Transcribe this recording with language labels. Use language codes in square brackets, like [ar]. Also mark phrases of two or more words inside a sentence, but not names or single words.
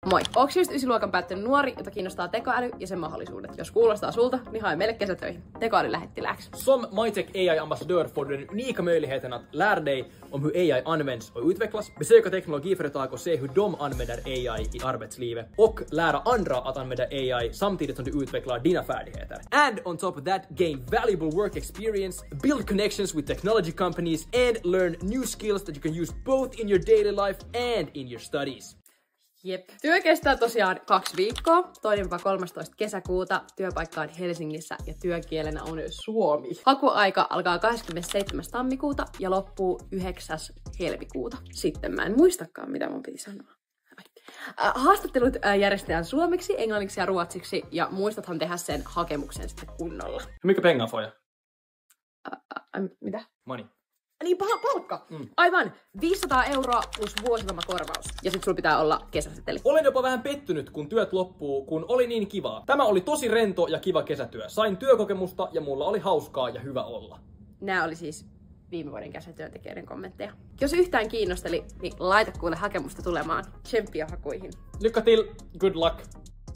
[fi] Moi! Onks just 9-luokan päättynyt nuori, jota kiinnostaa tekoäly ja sen mahdollisuudet? Jos kuulostaa sulta, niin hae meille kesätöihin. Tekoälylähettilääksi. [sv] Som MyTech AI-ambassadör får du den unika möjligheten att lära dig om hur AI används och utvecklas, besöka teknologiföretag och se hur de använder AI i arbetslivet och lära andra att använda AI samtidigt som du utvecklar dina färdigheter. [en] And on top of that, gain valuable work experience, build connections with technology companies and learn new skills that you can use both in your daily life and in your studies. [fi] Jep. Työ kestää tosiaan 2 viikkoa, 2-13 kesäkuuta. Työpaikka on Helsingissä ja työkielenä on suomi. Hakuaika alkaa 27. tammikuuta ja loppuu 9. helmikuuta. Sitten mä en muistakaan, mitä mun piti sanoa. Haastattelut järjestetään suomeksi, englanniksi ja ruotsiksi ja muistathan tehdä sen hakemuksen sitten kunnolla. [sv] Hur mycket pengar får jag? [fi] Mitä? Money. Niin, palkka! Aivan! 500 € plus vuosilomakorvaus. Ja sit sulla pitää olla kesäseteli. Olen jopa vähän pettynyt, kun työt loppuu, kun oli niin kivaa. Tämä oli tosi rento ja kiva kesätyö. Sain työkokemusta ja mulla oli hauskaa ja hyvä olla. Nää oli siis viime vuoden kesätyöntekijöiden kommentteja. Jos yhtään kiinnosteli, niin laita kuule hakemusta tulemaan. Tsemppiä hakuihin. [sv] Lycka till, [en] good luck!